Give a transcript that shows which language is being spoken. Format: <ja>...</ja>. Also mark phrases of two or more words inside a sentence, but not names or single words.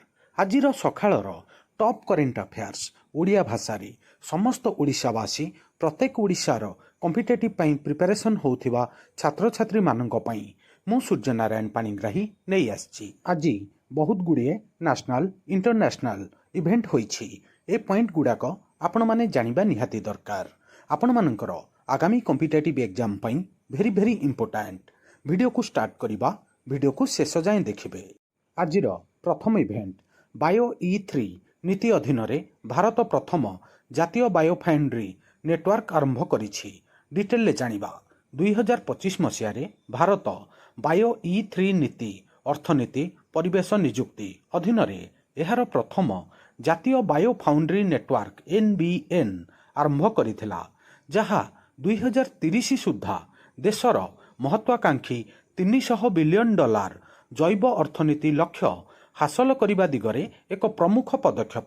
<or>ଆଜିର ସକାଳର</or> <en>top current affairs</en> <or>ଓଡ଼ିଆ ଭାଷାରେ ସମସ୍ତ ଓଡ଼ିଶାବାସୀ ପ୍ରତ୍ୟେକ ଓଡ଼ିଶାର କମ୍ପିଟେଟିଭ୍ ପାଇଁ ପ୍ରିପାରେସନ୍ ହେଉଥିବା ଛାତ୍ରଛାତ୍ରୀମାନଙ୍କ ପାଇଁ ମୁଁ ସୂର୍ଯ୍ୟନାରାୟଣ ପାଣିଗ୍ରାହୀ ନେଇ ଆସିଛି। ଆଜି ବହୁତ ଗୁଡ଼ିଏ</or> <en>national international event</en> <or>ହୋଇଛି। ଏ ପଏଣ୍ଟ ଗୁଡ଼ାକ ଆପଣମାନେ ଜାଣିବା ନିହାତି ଦରକାର। ଆପଣମାନଙ୍କର ଆଗାମୀ</or> <en>competitive exam</en> <or>ପାଇଁ</or> <en>very important.</en> <or>ଭିଡିଓ କୁ ଷ୍ଟାର୍ଟ କରିବା। ଭିଡିଓ କୁ ଶେଷ যাଏ ଦେଖିବେ। ଆଜିର ପ୍ରଥମ ଇଭେଣ୍ଟ ବାୟୋ E3 ନୀତି ଅଧୀନରେ ଭାରତ ପ୍ରଥମ ଜାତୀୟ</or> <en>biofoundry network</en> <or>ଆରମ୍ଭ କରିଛି। ଡିଟେଲରେ ଜାଣିବା। 2025 ମସିହାରେ ଭାରତ ବାୟୋ E3 ନୀତି ଅର୍ଥନୀତି ପରିବେଶ ନିଯୁକ୍ତି ଅଧୀନରେ ଏହାର ପ୍ରଥମ ଜାତୀୟ</or> <en>biofoundry network</en> <or>NBN ଆରମ୍ଭ କରିଥିଲା, ଯାହା 2030 ସୁଦ୍ଧା ଦେଶର ମହତ୍ୱାକାଂକ୍ଷୀ $300 ବିଲିୟନ ଜୈବ ଅର୍ଥନୀତି ଲକ୍ଷ୍ୟ ହାସଲ କରିବା ଦିଗରେ ଏକ ପ୍ରମୁଖ ପଦକ୍ଷେପ।</or>